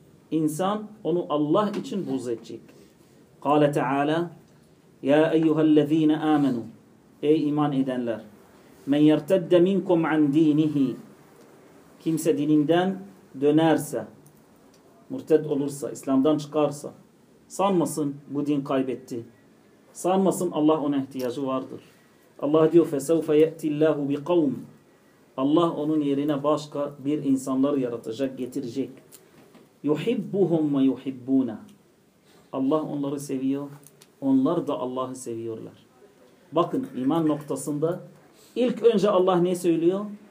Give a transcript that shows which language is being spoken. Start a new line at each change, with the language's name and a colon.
Turkish: İnsan onu Allah için buğz edecek.
Arabic: Kale Teala, ya eyyühellezine amenu.
Turkish: Ey iman edenler.
Arabic: Men yertedde minkum an dinihi.
Turkish: Kimse dininden dönerse, murted olursa, İslam'dan çıkarsa, sanmasın bu din kaybetti. Sanmasın Allah ona ihtiyacı vardır. Allah diyor,
Arabic: فَسَوْفَ يَأْتِ اللّٰهُ بِقَوْمٍ.
Turkish: Allah onun yerine başka bir insanlar yaratacak, getirecek.
Arabic: يُحِبُّهُمْ وَيُحِبُّونَ.
Turkish: Allah onları seviyor, onlar da Allah'ı seviyorlar. Bakın iman noktasında ilk önce Allah ne söylüyor?